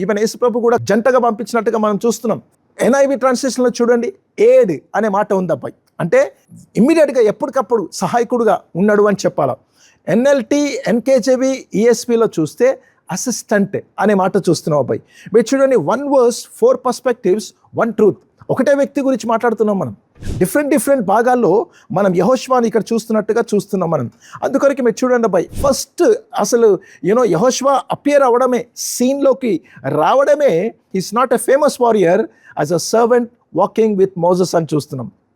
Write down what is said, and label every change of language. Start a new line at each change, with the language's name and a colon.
Telugu: Even యేసుప్రభు కూడా జంటగా పంపించినట్టుగా మనం చూస్తున్నాం. NIV ట్రాన్స్లేషన్లో చూడండి, ఎయిడ్ అనే మాట ఉంది అబ్బాయి. అంటే ఇమ్మీడియట్గా ఎప్పటికప్పుడు సహాయకుడుగా ఉన్నాడు అని చెప్పాలి. NLT, NKJV, ESVలో చూస్తే అసిస్టెంట్ అనే మాట చూస్తున్నాం అబ్బాయి.
English: మీరు చూడండి, 1 verse 4 perspectives 1 truth.
Telugu: ఒకటే వ్యక్తి గురించి మాట్లాడుతున్నాం మనం. డిఫరెంట్ భాగాల్లో మనం యెహోషువాని ఇక్కడ చూస్తున్నాం మనం. అందుకొరకు మీరు చూడండి అబ్బాయి, ఫస్ట్ అసలు యెహోషువా అపియర్ అవ్వడమే, సీన్లోకి రావడమే,
English: is not a famous warrior, as a servant walking with Moses
Telugu: అని చూస్తున్నాం.